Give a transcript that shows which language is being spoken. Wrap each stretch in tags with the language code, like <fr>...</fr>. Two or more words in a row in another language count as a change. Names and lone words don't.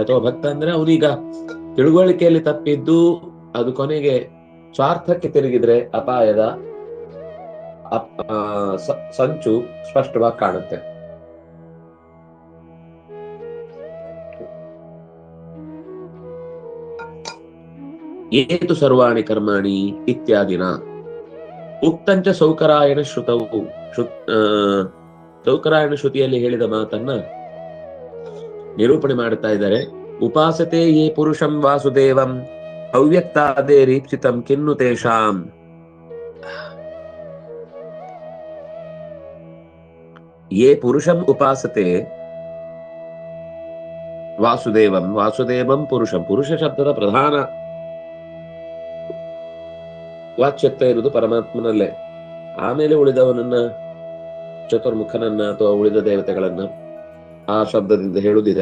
<kn>ಅಥವಾ ಭಕ್ತ ಅಂದ್ರೆ ಅವನೀಗ ತಿಳುವಳಿಕೆಯಲ್ಲಿ ತಪ್ಪಿದ್ದು ಅದು ಕೊನೆಗೆ ಸ್ವಾರ್ಥಕ್ಕೆ ತಿರುಗಿದ್ರೆ ಅಪಾಯದ ಸಂಚು ಸ್ಪಷ್ಟವಾಗಿ ಕಾಣುತ್ತೆ.</kn> <sa>ಏತು ಸರ್ವಾಣಿ ಕರ್ಮಾಣಿ ಇತ್ಯಾದಿನ ಉಕ್ತಂಚ ಸೌಕರಾಯಣ ಶ್ರುತವು</sa> <kn>ಸೌಕರಾಯಣ ಶ್ರುತಿಯಲ್ಲಿ ಹೇಳಿದ ಮಾತನ್ನ ನಿರೂಪಣೆ ಮಾಡ್ತಾ ಇದ್ದಾರೆ.</kn> <sa>ಉಪಾಸತೆ ಯೇ ಪುರುಷಂ ವಾಸುದೇವಂ ಅವ್ಯಕ್ತಾದೇ ರೀಪ್ಸಿತಂ ಕಿನ್ನು ತೇಷಾಂ. ಯೇ ಪುರುಷಂ ಉಪಾಸತೆ ವಾಸುದೇವಂ, ವಾಸುದೇವಂ ಪುರುಷಂ,</sa> <kn>ಪುರುಷ ಶಬ್ದದ ಪ್ರಧಾನ ವಾಚ್ಯತ್ವ ಇರುವುದು ಪರಮಾತ್ಮನಲ್ಲೇ. ಆಮೇಲೆ ಉಳಿದವನನ್ನ, ಚತುರ್ಮುಖನನ್ನ ಅಥವಾ ಉಳಿದ ದೇವತೆಗಳನ್ನ ಆ ಶಬ್ದದಿಂದ ಹೇಳುವುದಿದೆ.</kn>